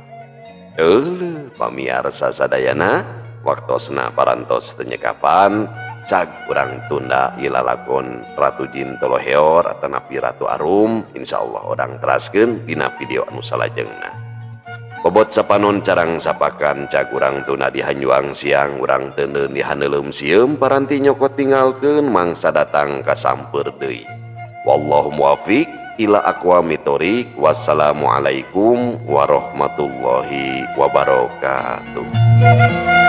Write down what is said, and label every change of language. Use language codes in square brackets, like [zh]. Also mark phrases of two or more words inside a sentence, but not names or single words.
[su] Pamiarsa sadayana waktosna parantos tenyekapan cag urang tunda ilalakon Ratu Jin Toloheor atanapi Ratu Arum, insyaallah orang teraskeun dina video anu salajengna. Bobot sapanon carang sapakan cag urang tunda dihanjuang siang urang teuneun dihaneuleum sieum paranti nyokot tinggalkeun mangsa datang ka samper deui. [ar] والله الموفق إلى أقوم الطريق. والسلام عليكم ورحمة الله وبركاته.